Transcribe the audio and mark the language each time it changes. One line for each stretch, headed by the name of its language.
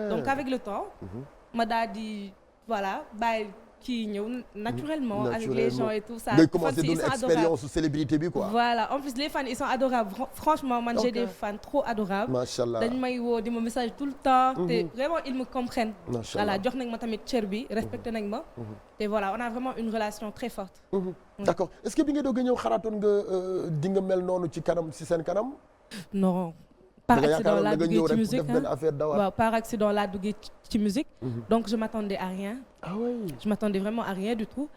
French: donc avec le temps.
Wolof: ma daal di voilà bàyyi.
French: qui ñëw naturellement avec les gens et tout ça.
Wolof: ngay commencer doon expérience su célébrité bi quoi.
French: voilà en plus les fans ils sont adorables franchement man j'ai des fans trop adorables.
Arabic: macha allah
Wolof: dañ may woo di ma message
French: tout le temps. te vraiment ils me comprennent.
Arabic: macha allah
Wolof: voilà jox nañ ma tamit cër bi respecté nañ ma.
French: te voilà on a vraiment une relation très forte. d'accord est-ce que
Wolof: bi nga doog a ñëw xalaatoon nga di nga mel noonu ci kanam ci seen kanam.
French: non. par accident
Wolof: laa duggee ci musique waaw par accident laa duggee ci musique.
French: donc je m'attendais à rien. ah oui je m'attendais vraiment à rien du tout.